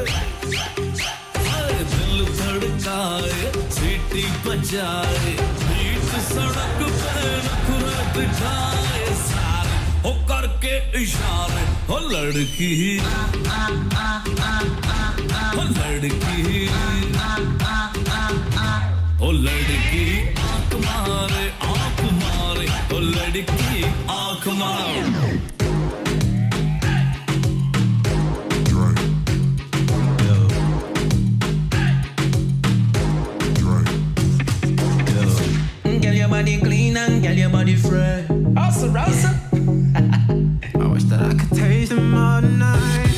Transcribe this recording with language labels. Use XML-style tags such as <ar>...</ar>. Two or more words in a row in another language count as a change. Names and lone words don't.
<hi>दिल धड़काए सीटी बजाए बीच सड़क पे नखरा दिखाए सारे हो करके इशारे हो लड़की हो लड़की हो लड़की आंख मारे हो लड़की आंख मारे</hi> <en>Girl, your body clean and girl, your body fresh. Awesome, awesome. I wish that I could taste them all night.</en>